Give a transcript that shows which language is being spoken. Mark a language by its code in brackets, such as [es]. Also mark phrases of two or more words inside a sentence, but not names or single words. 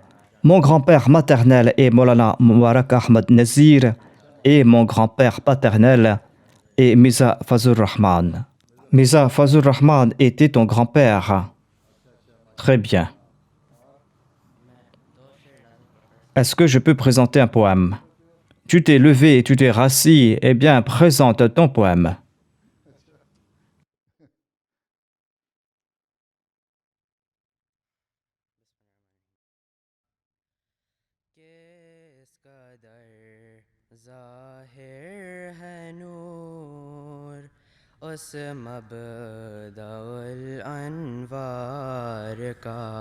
[fr] Mon grand-père maternel est Maulana Mubarak Ahmad Nazir et mon grand-père paternel est Mirza Fazur Rahman. Mirza Fazur Rahman était ton grand-père. Très bien. Est-ce que je peux présenter un poème? Tu t'es levé et tu t'es rassis. Eh bien, présente ton poème. [ur] کس قدر ظاہر ہے نور اس مبدء الانوار کا